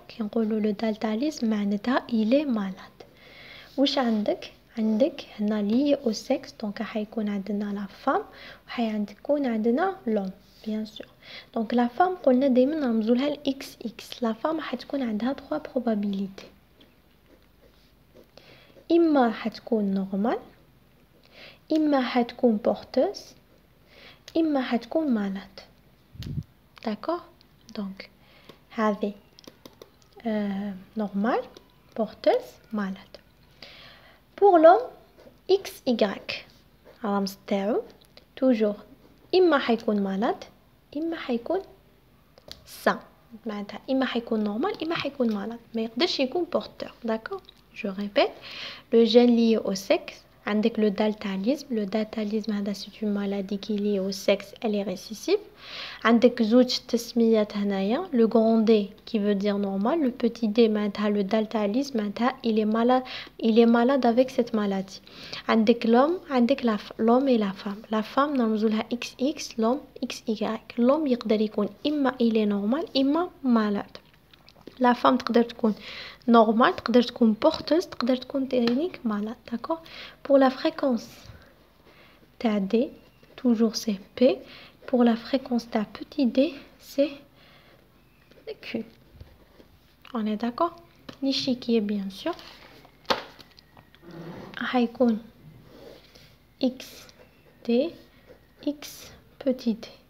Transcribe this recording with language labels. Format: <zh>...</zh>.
<ar>كي نقولوا</ar> <fr>le daltanisme معناتها il est malade.</fr> <ar>وش عندك هنا</ar> <fr>lié au sexe donc</fr> <ar>حيكون عندنا</ar> <fr>la femme</fr> <ar>وحيكون عندنا</ar> <fr>l'homme bien sûr. donc la femme</fr> <ar>قلنا دايما نرمزولها ل XX. la femme حتكون عندها</ar> <fr>3 probabilités.</fr> <ar>إما حتكون normal إما حتكون porteuse إما حتكون malade.</ar> <fr>d'accord? donc هذه normal porteuse malade. Pour l'homme, XY</fr> <ar>الرمز تاعو</ar> <fr>toujours</fr> <ar>إما حيكون</ar> <fr>malade إما حيكون sain.</fr> <ar>معناتها إما حيكون normal إما حيكون malade. ما يقدرش يكون porteur.</ar> <fr>d'accord? Je répète, le gène lié au sexe</fr> <ar>عندك</ar> <fr>le daltanisme هذا c'est une maladie qui est liée au sexe, elle est récessive.</fr> <ar>عندك زوج تسميات هنايا</ar> <fr>le grand D qui veut dire normal, le petit D معناتها le daltanisme معناتها il est malade avec cette maladie. عندك l'homme et la femme نرمزولها XX, l'homme XY. l'homme</fr> <ar>يقدر يكون إما</ar> <fr>il est normal إما malade.</fr> <ar>la femme تقدر تكون normal تقدر تكون porteuse تقدر تكون تانيك malade.</ar> <fr>d'accord? pour la fréquence</fr> <ar>تاع</ar> <fr>D toujours c'est P. pour la fréquence d'un petit d, c'est Q. On est d'accord? L'échiquier, bien sûr.</fr> <ar>حيكون X D X petit d.</ar>